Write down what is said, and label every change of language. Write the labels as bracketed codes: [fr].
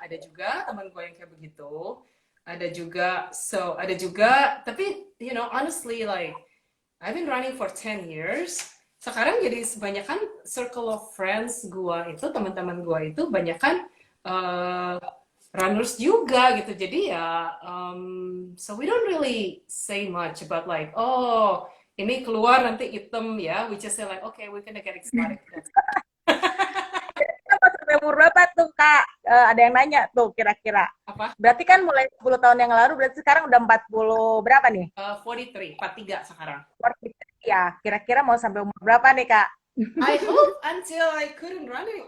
[id] Ada juga teman gue yang kayak begitu. Ada juga, tapi [en] you know, honestly, like I've been running for 10 years. [id] Sekarang jadi kebanyakan [en] circle of friends [id] gue itu, teman-teman gue itu banyakan runners juga gitu. Jadi ya, [en] so we don't really say much about like, [id] oh ini keluar nanti item ya, [en] we just say like, okay, we're gonna get excited. [id] Sampai umur berapa tuh Kak ada yang nanya tuh kira-kira. Apa? Berarti kan mulai 10 tahun yang lalu, berarti sekarang udah 40 berapa nih? 43 sekarang. 43 ya. Kira-kira mau sampai umur berapa nih, Kak? [en] I hope until I couldn't run anymore.